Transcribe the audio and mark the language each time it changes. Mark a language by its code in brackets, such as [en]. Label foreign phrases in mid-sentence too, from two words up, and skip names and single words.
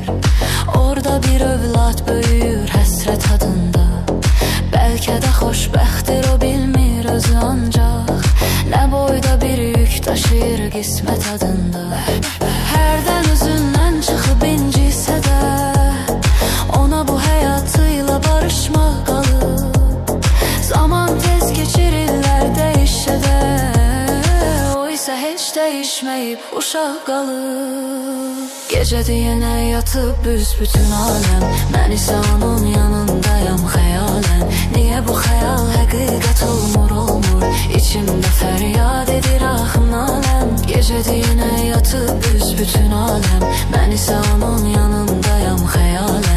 [az] Orada bir övlad büyür həsrət adında. Belki de xoşbəxtdir, o bilmir özü ancaq. Ne boyda bir yük taşıyır qismət adında. Hərdən üzündən çıxıb incisə də, ona bu həyatıyla barışmaq qalıb. Zaman tez keçirirlər değişsə də, o isə heç değişmeyip uşaq qalıb. [tr] Gece diyene yatıp büsbütün alem, ben ise onun yanındayım hayalen. Niye bu hayal hakikat olmur? İçimde feryat edir ahım alem. Gece diyene yatıp büsbütün alem, ben ise onun yanındayım hayalen.